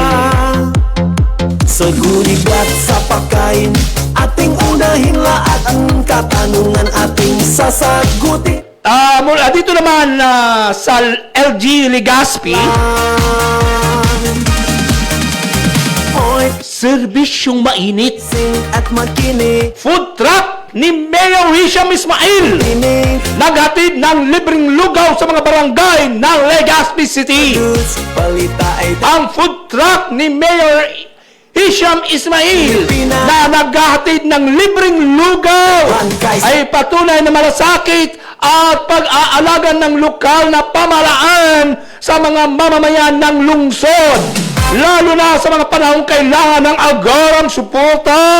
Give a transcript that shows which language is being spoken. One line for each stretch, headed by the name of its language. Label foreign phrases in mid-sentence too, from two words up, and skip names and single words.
Filipino: sa gulig at sa pagkain, ating unahin lahat ang katanungan ating sasagutin. Mula dito naman sa LG Legazpi, Hoy, serbisyong mainit. sing at makinig, Food truck ni Mayor Hisham Ismail, tinig, naghatid ng libreng lugaw sa mga barangay ng Legazpi City. seduce. Balita ay Ang food truck ni Mayor Hisham Ismail na naghahatid ng libreng lugaw ay patunay na malasakit at pag-aalaga ng lokal na pamahalaan sa mga mamamayan ng lungsod, lalo na sa mga panahong kailangan ng agarang suporta.